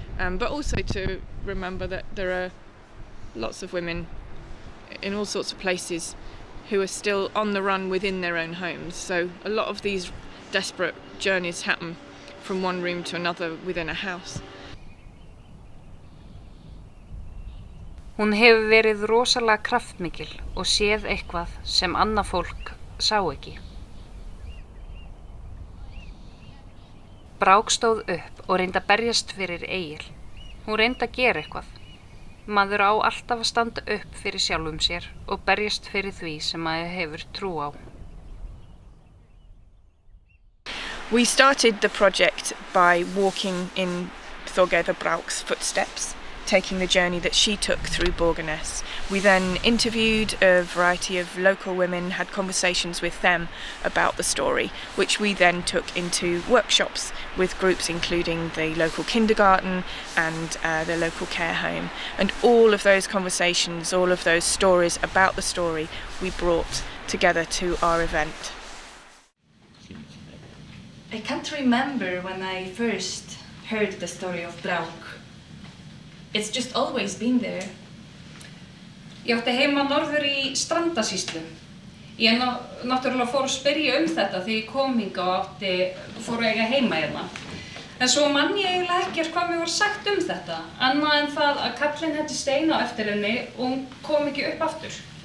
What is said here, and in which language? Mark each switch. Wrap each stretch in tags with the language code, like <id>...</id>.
<en>But also to remember that there are lots of women in all sorts of places who are still on the run within their own homes. So a lot of these desperate journeys happen from one room to another within a house.</en> <is>Hún hefur verið rosalega kraftmikil og séð eitthvað sem annað fólk sá ekki. Brák stóð upp og reyndi að berjast fyrir Egil. Hún reyndi að gera eitthvað. Maður á alltaf að standa upp fyrir sjálfum sér og berjast fyrir því sem maður hefur trú á.</is> <en>We started the project by walking in Þorgerður brák's footsteps, taking the journey that she took through Borgarnes. We then interviewed a variety of local women, had conversations with them about the story, which we then took into workshops with groups including the local kindergarten and the local care home. And all of those conversations, all of those stories about the story, we brought together to our event. I can't remember when I first heard the story of brák. It's just always been there.</en> <is>Ég átti heima norður í Strandasýslu, Ég náttúrulega fór að spyrja þetta þegar ég kom hingað og fór að eiga heima hérna. En svo man ég eiginlega ekkert hvað mér var sagt þetta, annað en það að kallinn hætti steina á eftir henni og hún kom ekki upp aftur.</is>